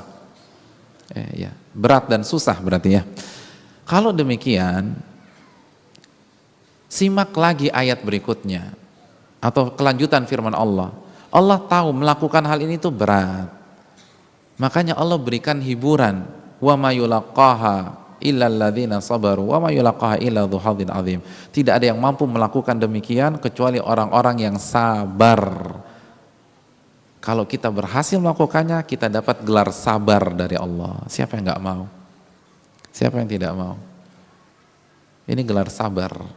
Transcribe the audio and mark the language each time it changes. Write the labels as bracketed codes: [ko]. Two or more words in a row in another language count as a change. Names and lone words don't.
[id] Ya, berat dan susah berarti ya. Kalau demikian, simak lagi ayat berikutnya atau kelanjutan firman Allah. Allah tahu melakukan hal ini itu berat. Makanya Allah berikan hiburan. [ar] وما يلقاها إلا الذين صبروا وما يلقاها إلا ذو حظ عظيم. [id] Tidak ada yang mampu melakukan demikian kecuali orang-orang yang sabar. Kalau kita berhasil melakukannya, kita dapat gelar sabar dari Allah. Siapa yang enggak mau? Siapa yang tidak mau? Ini gelar sabar.